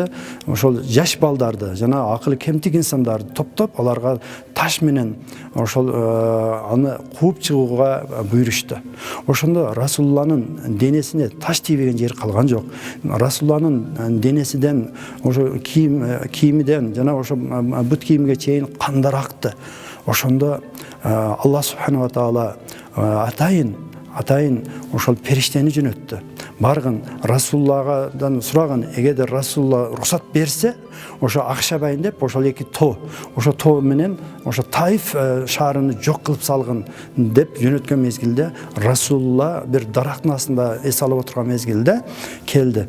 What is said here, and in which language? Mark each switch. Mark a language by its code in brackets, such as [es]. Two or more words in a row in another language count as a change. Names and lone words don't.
[ky] Ошол жаш балдарды, жана акылы кемтик инсандарды топтоп, аларга таш менен ошол аны кууп чыгууга буйрушту. Ошондо Расулланын денесине таш тийбеген жери калган жок. Расулланын денесиден, ошо кийимиден жана ошо бут кийимге чейин кандар акты. Ошондо Аллах [ar] سبحانه وتعالى [ky] атайын ошол периштени жөнөттү. Баргын Расуллагадан сураган, эгерде Расулла уруксат берсе, ошо Акшабайн деп ошол эки ошо тоо менен ошо Таиф шаарыны жок кылып салгын деп жөнөткөн мезгилде Расулла бир дарактын астында эс алып отурган мезгилде келди.